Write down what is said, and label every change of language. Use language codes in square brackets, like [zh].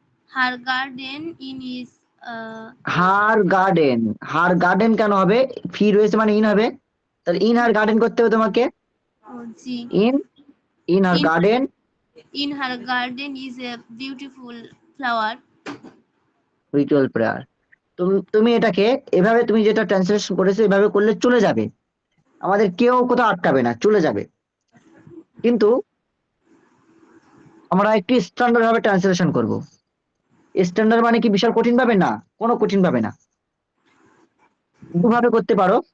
[en] Her garden is her garden, her garden [bn] কেন হবে? ফি রয়েছে মানে ইন হবে, তাহলে [en] in her garden [bn] করতে হবে তোমাকে। জি [en] In in her In- garden in her garden is a beautiful flower. Ritual prayer. [bn] তুমি এটাকে এভাবে, তুমি যেটা ট্রান্সলেশন করেছো এভাবে করলে চলে যাবে, আমাদের কেউ কোথাও আটকাবে না, চলে যাবে। কিন্তু আমরা একটু স্ট্যান্ডার্ড ভাবে ট্রান্সলেশন করব। স্ট্যান্ডার্ড মানে কি বিশাল কঠিন ভাবে? না, কোনো কঠিন ভাবে না, দুভাবে করতে পারো।